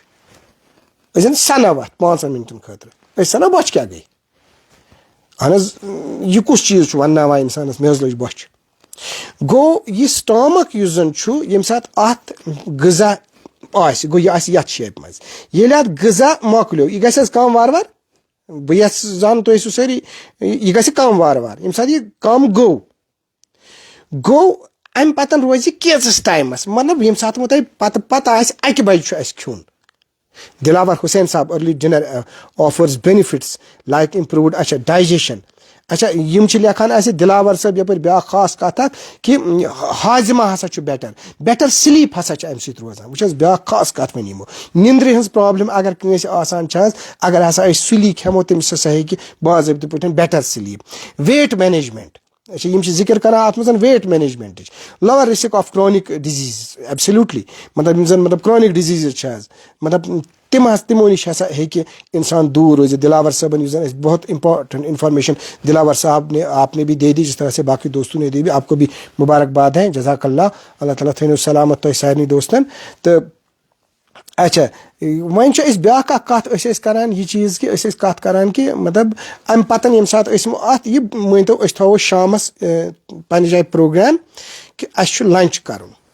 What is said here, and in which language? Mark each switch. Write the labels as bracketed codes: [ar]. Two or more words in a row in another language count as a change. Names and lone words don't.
[ks] أسۍ زن سنو اتھ 5 مِنٹن خٲطرٕ أسۍ سنو بۄچھِ کیاہ گٔے اہن حظ یہِ کُس چیٖز چھُ ونناوان انسانس مےٚ حظ لٔج بۄچھِ گوٚو یہِ سٹامک یُس زن چھُ ییٚمہِ ساتہٕ اتھ غذا آسہِ گوٚو یہِ آسہِ یتھ شیپہِ منٛز ییٚلہِ اتھ غذا مۄکلیو یہِ گژھِ حظ کم وارٕ وارٕ بہٕ یژھ زانُن تُہۍ ٲسِو سٲری یہِ گژھِ کم وارٕ وارٕ ییٚمہِ ساتہٕ یہِ کم گوٚو امہِ پتہٕ روزِ یہِ کینٛژس ٹایمس مطلب ییٚمہِ ساتہٕ وۄنۍ تۄہہِ پتہ آسہِ اکہِ بجہِ چھُ اسہِ کھیوٚن دلاور حسین صاحب [en] early dinner offers benefits like improved achha digestion [ks] اچھا یِم چھِ لیکھان اسہِ دلاور صٲب یپٲرۍ بیاکھ خاص کتھ اکھ کہِ ہاضمہ ہسا چھُ بیٹر سلیٖپ ہسا چھِ امہِ سۭتۍ روزان وٕچھ حظ بیاکھ خاص کتھ وۄنۍ یِمو نِندرِ ہٕنٛز پرابلم اگر کٲنٛسہِ آسان چھِ حظ اگر ہسا أسۍ سُلی کھٮ۪مو تٔمِس ہسا ہیٚکہِ باضٲبطہٕ پٲٹھۍ [en] better sleep weight management [ks] اچھا یِم چھِ ذِکر کران اتھ منٛز [en] weight management lower risk of chronic disease absolutely [ks] مطلب یِم زن مطلب [en] chronic diseases [ks] چھِ حظ مطلب تِمو نِش ہسا ہیٚکہِ انسان دوٗر روٗزِتھ دلاور صٲبن یُس زن اسہِ بہت [en] important information [ur] دلاور صاحب نے آپ نے بھی دے دی جس طرح سے باقی دوستوں نے دی بھی آپ کو بھی مبارکباد ہے [ar] جزاک اللہ اللہ تعالیٰ [ks] تھٲینو سلامت تۄہہِ سارنٕے دوستن تہٕ اچھا وۄنۍ چھِ أسۍ بیاکھ اکھ کتھ أسۍ ٲسۍ کران یہِ چیٖز کہِ أسۍ ٲسۍ کتھ کران کہِ مطلب امہِ پتہٕ ییٚمہِ ساتہٕ أسۍ اتھ یہِ مٲنۍتو أسۍ تھاوو شامس پننہِ جایہِ پروگرام کہِ اسہِ چھُ لنچ کرُن